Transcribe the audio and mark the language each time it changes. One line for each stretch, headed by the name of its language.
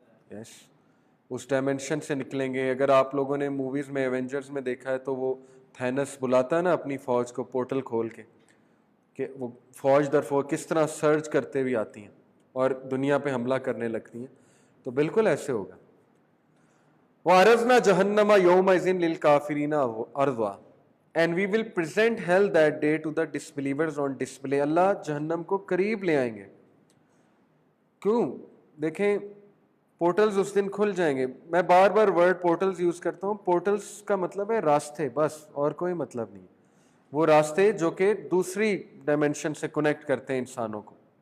Urdu: یس، اس dimension سے نکلیں گے. اگر آپ لوگوں نے موویز میں ایونجرز میں دیکھا ہے تو وہ تھینس بلاتا ہے نا اپنی فوج کو پورٹل کھول کے، کہ وہ فوج در فوج کس طرح سرچ کرتے ہوئے آتی ہیں اور دنیا پہ حملہ کرنے لگتی ہیں. تو بالکل ایسے ہوگا.
Arabic: وَعَرَضْنَا جَهَنَّمَ يَوْمَئِذٍ لِلْكَافِرِينَ عَرْضًا،
English: and we will present hell that day to the disbelievers on display.
Urdu: اللہ جہنم کو قریب لے آئیں گے. کیوں؟ دیکھیں پورٹلز اس دن کھل جائیں گے. میں بار بار ورڈ پورٹلز یوز کرتا ہوں. پورٹلز کا مطلب ہے راستے، بس اور کوئی مطلب نہیں. وہ راستے جو کہ دوسری ڈائمینشن سے کنیکٹ کرتے ہیں انسانوں کو.